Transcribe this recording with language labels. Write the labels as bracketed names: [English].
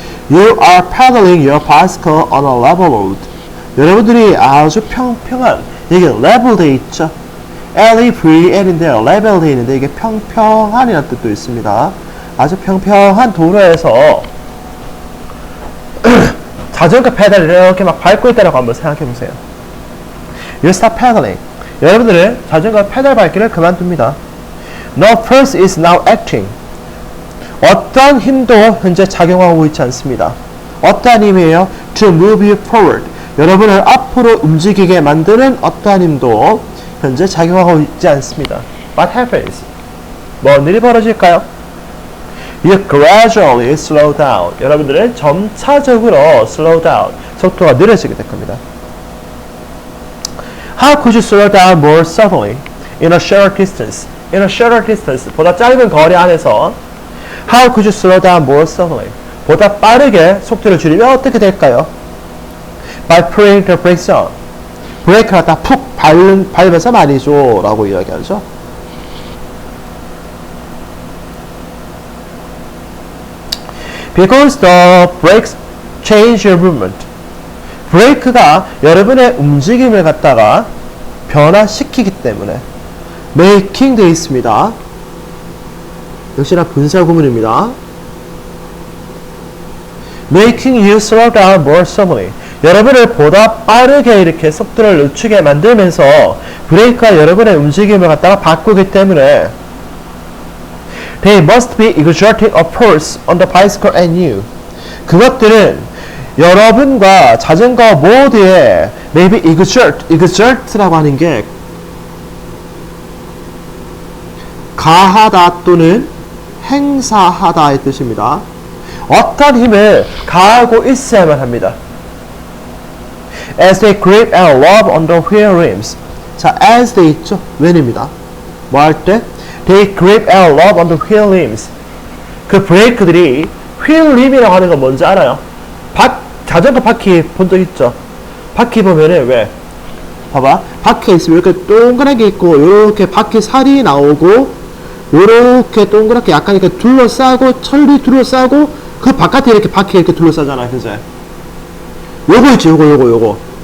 [English] You are pedaling your bicycle on a level road. [Korean] 여러분들이 아주 평평한, 이게 level 돼 있죠? L-E-V-L인데요. level 돼 있는데 이게 평평한이라는 뜻도 있습니다. 아주 평평한 도로에서 자전거 페달을 이렇게 막 밟고 있다라고 한번 생각해 보세요. [English] You stop pedaling. [Korean] 여러분들은 자전거 페달 밟기를 그만둡니다. [English] No force is now acting. [Korean] 어떠한 힘도 현재 작용하고 있지 않습니다. 어떠한 힘이에요? [English] To move you forward. [Korean] 여러분을 앞으로 움직이게 만드는 어떠한 힘도 현재 작용하고 있지 않습니다. [English] What happens? [Korean] 뭔 일이 벌어질까요? [English] You gradually slow down. [Korean] 여러분들은 점차적으로 [English] slow down. [Korean] 속도가 느려지게 될 겁니다. [English] How could you slow down more suddenly in a shorter distance? In a shorter distance. [Korean] 보다 짧은 거리 안에서 [English] How could you slow down more suddenly? [Korean] 보다 빠르게 속도를 줄이면 어떻게 될까요? [English] By putting the brakes on. [Korean] 브레이크를 갖다 푹 밟아서 말이죠. 라고 이야기하죠. [English] Because the brakes change your movement. [Korean] 브레이크가 여러분의 움직임을 갖다가 변화시키기 때문에 making 되어 있습니다. 역시나 분사구문입니다. [English] Making you slow down more suddenly. [Korean] 여러분을 보다 빠르게 이렇게 속도를 늦추게 만들면서 브레이크가 여러분의 움직임을 갖다가 바꾸기 때문에 [English] They must be exerting a force on the bicycle and you. [Korean] 그것들은 여러분과 자전거 모두에 maybe exert라고 하는 게 가하다 또는 행사하다의 뜻입니다. 어떤 힘을 가하고 있어야만 합니다. [English] As they grip and rub on the wheel rims. [Korean] 자, as they 있죠? when입니다. 뭐 할 때? [English] They grip and rub on the wheel rims. [Korean] 그 브레이크들이 wheel rim이라고 하는 건 뭔지 알아요? 자전거 바퀴 본 적 있죠? 바퀴 보면은 왜? 봐봐. 바퀴가 있으면 이렇게 동그랗게 있고 이렇게 바퀴 살이 나오고 요렇게 동그랗게 약간 이렇게 둘러싸고 철이 둘러싸고 그 바깥에 이렇게 바퀴가 이렇게 둘러싸잖아. 그죠? 요거 있지. 요거.